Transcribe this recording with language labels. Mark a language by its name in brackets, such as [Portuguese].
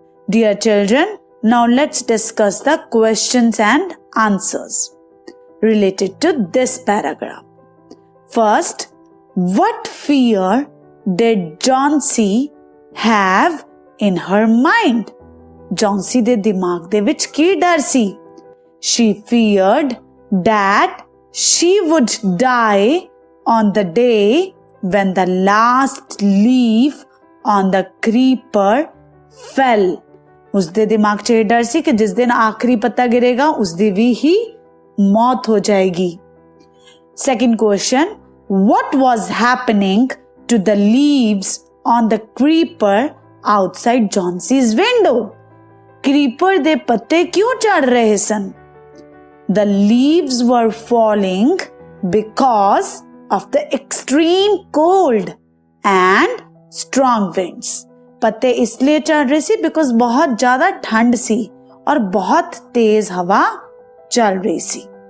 [English] Dear children, now let's discuss the questions and answers related to this paragraph. First, what fear did Jhansi have in her mind? [Punjabi] Jhansi ਦੇ ਦਿਮਾਗ ਦੇ ਵਿੱਚ ਕੀ ਡਰ ਸੀ? [English] She feared that she would die on the day when the last leaf on the creeper fell. [Punjabi] ਉਸਦੇ ਦਿਮਾਗ 'ਚ ਇਹ ਡਰ ਸੀ ਕਿ ਜਿਸ ਦਿਨ ਆਖਰੀ ਪੱਤਾ ਗਿਰੇਗਾ ਉਸਦੀ ਵੀ ਹੀ ਮੌਤ ਹੋ ਜਾਏਗੀ. [English] Second question, what was happening to the leaves on the creeper outside Jhansi's window? [Punjabi] Creeper ਦੇ ਪੱਤੇ ਕਿਉਂ ਝੜ ਰਹੇ ਸਨ? [English] The leaves were falling because of the extreme cold and strong winds. [Hindi] पत्ते इसलिए चढ़ रहे थे बिकॉज बहुत ज्यादा ठंड सी और बहुत तेज हवा चल रही सी.